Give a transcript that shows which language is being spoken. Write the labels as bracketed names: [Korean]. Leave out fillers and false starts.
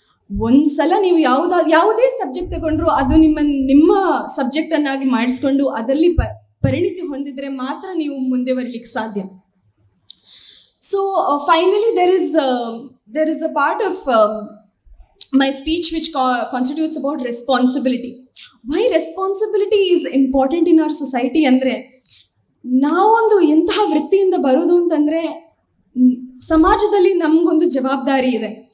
[Kannada] ಒಂದ್ಸಲ ನೀವು ಯಾವುದೇ ಸಬ್ಜೆಕ್ಟ್ ತಗೊಂಡ್ರು ಅದು ನಿಮ್ಮ ಸಬ್ಜೆಕ್ಟ್ ಅನ್ನಾಗಿ ಮಾಡಿಸ್ಕೊಂಡು ಅದರಲ್ಲಿ ಪರಿಣಿತಿ ಹೊಂದಿದ್ರೆ ಮಾತ್ರ ನೀವು ಮುಂದೆ ಬರಲಿಕ್ಕೆ ಸಾಧ್ಯ. [English] So finally there is a part of my speech which constitutes about responsibility. Why responsibility is important in our society [Kannada] ಅಂದ್ರೆ, ನಾವೊಂದು ಎಂತಹ ವೃತ್ತಿಯಿಂದ ಬರೋದು ಅಂತಂದ್ರೆ ಸಮಾಜದಲ್ಲಿ ನಮಗೊಂದು ಜವಾಬ್ದಾರಿ ಇದೆ.